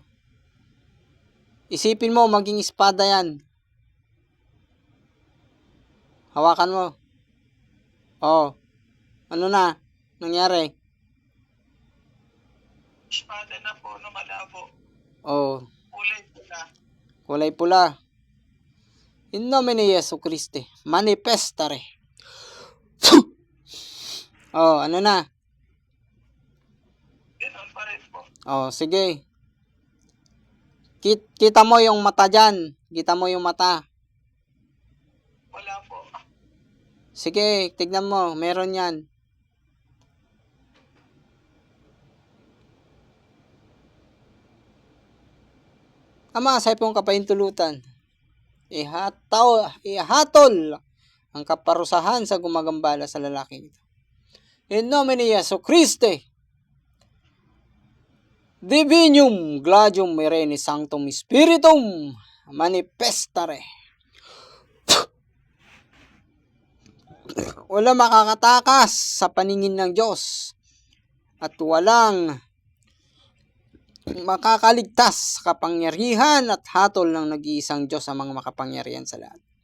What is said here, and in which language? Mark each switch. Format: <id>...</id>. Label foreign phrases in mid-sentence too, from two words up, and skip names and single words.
<tl>Isipin mo, maging espada yan. Hawakan mo. Ano na? Nangyari? Espada na po na malabo. Kulay pula. Kulay pula.</tl> <la>In nomine Jesu Christi, manifestare.</la> <tl>Ano na? Ganun pa rin po. Sige. Kita mo yung mata dyan. Kita mo yung mata. Wala po. Sige, tignan mo. Meron yan. Ama, sa pong kapahintulutan ihatol ang kaparusahan sa gumagambala sa lalaking ito.</tl> <la>In nomine Jesu Christi, Divinium Gladium Mireni Sanctum Spiritum Manifestare.</la> <tl>Wala makakatakas sa paningin ng Diyos at walang makakaligtas sa kapangyarihan at hatol ng nag-iisang Diyos sa mga makapangyarihan sa lahat.</tl>